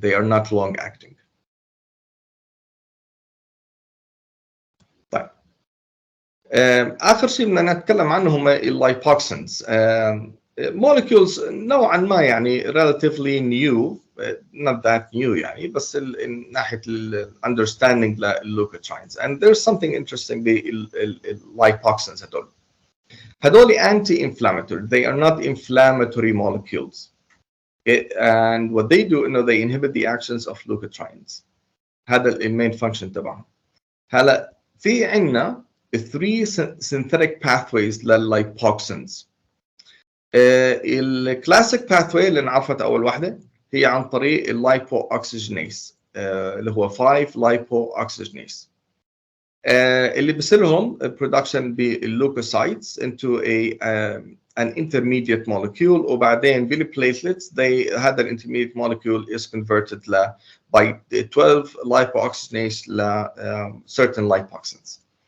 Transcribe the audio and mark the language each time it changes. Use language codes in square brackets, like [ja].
[en] They are not long acting. [ar] طيب اخر شيء بدنا نتكلم عنه هم اللايبوكسنز. molecules نوعا ما يعني [en] relatively new, not that new [ar] يعني, بس من ناحيه understanding لللوكوتراينز. [en] and there's something interesting باللايبوكسنز. [ar] هدول [en] anti-inflammatory, they are not inflammatory molecules. And what they do انه they inhibit the actions of leukotrienes. [ar] هذا المين فانكشن تبعهم. هلا في عندنا 3 [en] synthetic pathways [ar] لللايبوكسنز. الكلاسيك باثواي اللي انعرفت اول وحده هي عن طريق اللايبو اوكسجينيز اللي هو 5 لايبو اوكسجينيز اللي بيصيرهم production باللوكوسايتس [en] into an intermediate molecule, [ar] وبعدين بالبليتلتس هذا الانترميديت molecule [en] is converted by 12 lipoxygenase [ar] ل certain lipoxins.